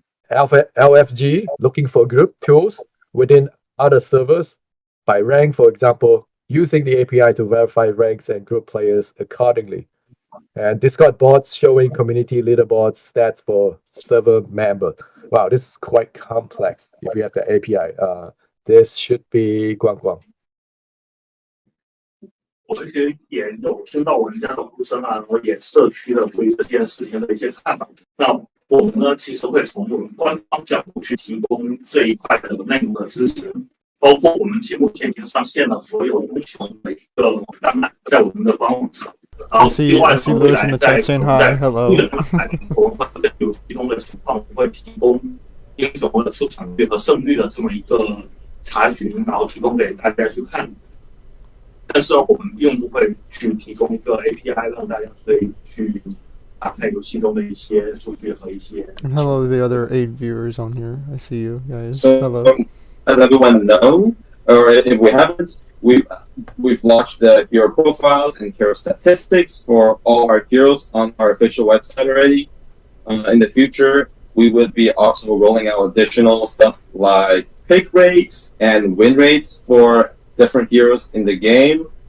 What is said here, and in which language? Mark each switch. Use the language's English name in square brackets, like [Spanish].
[English] LFG, looking for group tools within other servers by rank, for example, using the API to verify ranks and group players accordingly. And Discord bots showing community leaderboards stats for server member. Wow, this is quite complex if you have the API. This should be Guang Guang. [Chinese] 我其实也有听到玩家的呼声啊，然后也社区的对这件事情的一些看法。那我们呢，其实会从我们官方角度去提供这一块的内容的支持，包括我们节目前已经上线了所有英雄的一个档案，在我们的官网上。 [English] I see Lewis in the chat saying hi. Hello. [Chinese] 我们会根据其中的情况，会提供英雄的出场率和胜率的这么一个查询，然后提供给大家去看。但是我们并不会去提供一个 API 让大家可以去打开游戏中的一些数据和一些。 [English] And hello to the other 8 viewers on here. I see you guys. So, Hello. as everyone know, or if we haven't, we've launched the hero profiles and hero statistics for all our heroes on our official website already. In the future, we would be also rolling out additional stuff like pick rates and win rates for different heroes in the game.